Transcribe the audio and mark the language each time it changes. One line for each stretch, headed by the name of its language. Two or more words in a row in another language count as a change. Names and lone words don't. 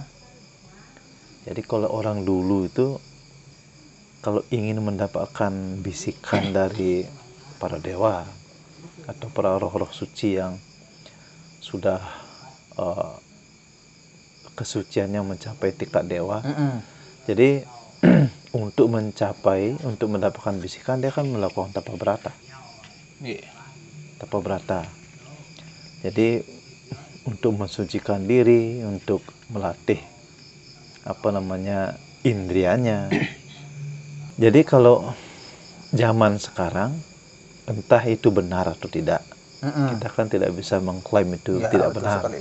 Indonesian: Jadi kalau orang dulu itu kalau ingin mendapatkan bisikan dari para dewa atau para roh-roh suci yang sudah kesuciannya mencapai tingkat dewa, jadi untuk mendapatkan bisikan dia akan melakukan tapa berata. Tapa berata. Jadi untuk mensucikan diri, untuk melatih indrianya. Jadi kalau zaman sekarang entah itu benar atau tidak, kita kan tidak bisa mengklaim itu tidak benar sekali.